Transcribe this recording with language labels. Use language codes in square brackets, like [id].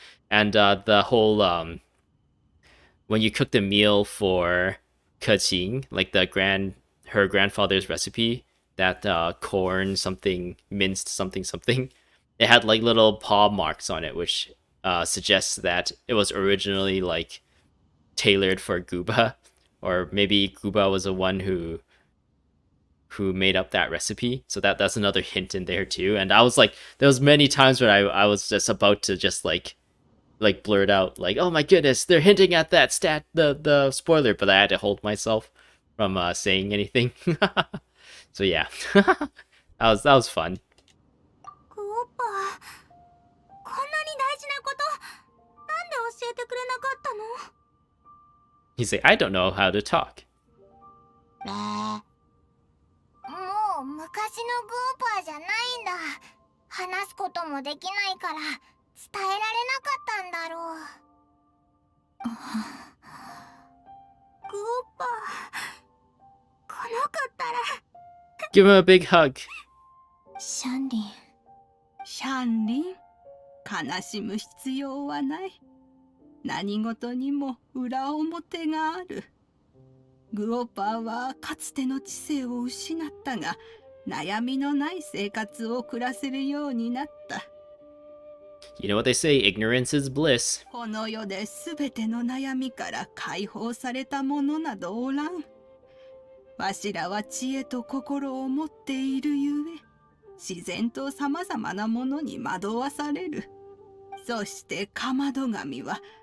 [en] And the whole when you cook the meal for Keqing, like her grandfather's recipe, that corn something minced something, it had like little paw marks on it, which suggests that it was originally like tailored for Gooba, or maybe Gooba was the one who made up that recipe. So that's another hint in there too. And I was like, there was many times where I was just about to just like blurt out like, oh my goodness, they're hinting at that the spoiler, but I had to hold myself from saying anything. So yeah, that was fun. [ja] グオッパこんなに大事なことなんで教えてくれなかったの [en] He's like, I don't know how to talk. [ja] ねえもう昔のグオッパーじゃないんだ話すこともできないから伝えられなかったんだろうグオッパー来なかったら [en] Give him a big hug. [ja] シャンリンシャンリン、悲しむ必要はない。何事にも裏表がある。グオッパーはかつての知性を失ったが、悩みのない生活を暮らせるようになった。 [en] You know what they say, ignorance is bliss. [ja] この世で全ての悩みから解放されたものなどおらん。わしらは知恵と心を持っているゆえ、自然とさまざまなものに惑わされる。そしてかまど神は